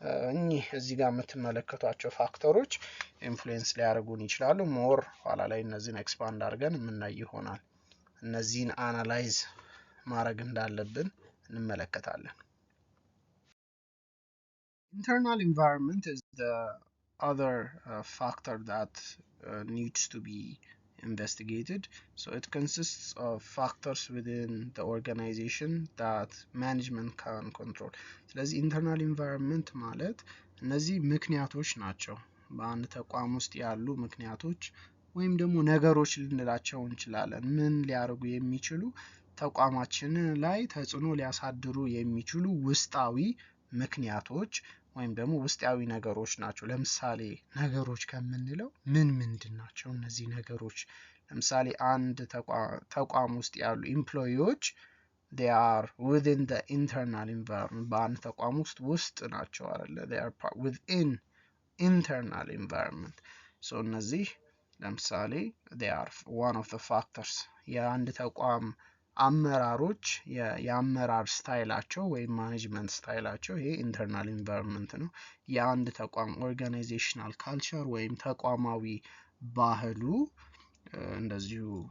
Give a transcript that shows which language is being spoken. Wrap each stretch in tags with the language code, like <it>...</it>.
<am>እኚህ እዚህ ጋር የምትመለከቷቸው ፋክተሮች ኢንፍሉዌንስ ሊያደርጉን ይችላሉ። ሞር ኋላ ላይ እነዚህን ኤክስፓንድ አድርገን የምናይ ይሆናል። እነዚህን አናላይዝ ማድረግ እንዳለብን እንመለከታለን።</am> <en>Internal environment is the other factor that needs to be investigated. So it consists of factors within the organization that management can control.</en> <am>ስለዚህ internal environment ማለት እነዚህ ምክንያቶች ናቸው። በአንድ ተቋም ውስጥ ያሉ ምክንያቶች ወይም ደግሞ ነገሮች ልንላቸው እንችላለን። ምን ሊያደርጉ የሚችሉ ተቋማችን ላይ ተጽዕኖ ሊያሳድሩ የሚችሉ ውስጣዊ ምክንያቶች ወይም ደግሞ ውስጣዊ ነገሮች ናቸው። ለምሳሌ ነገሮች ከምንለው ምንድን ናቸው እነዚህ ነገሮች? ለምሳሌ አንድ ተቋም ውስጥ ያሉ ኢምፕሎይዎች</am> <en>they are within the internal environment</en> <am>በአንድ ተቋም ውስጥ ናቸው አይደለ?</am> <en>they are within internal environment.</en> <am>so እነዚህ ለምሳሌ</am> <en>they are one of the factors</en> <am>የአንድ ተቋም አመራሮች የአመራር ስታይላቸው ወይም ማኔጅመንት ስታይላቸው ይሄ ኢንተርናል ኢንቫይሮንመንት ነው። የአንድ ተቋም ኦርጋናይዜሽናል ካልቸር ወይም ተቋማዊ ባህሉ እንደዚሁ</am>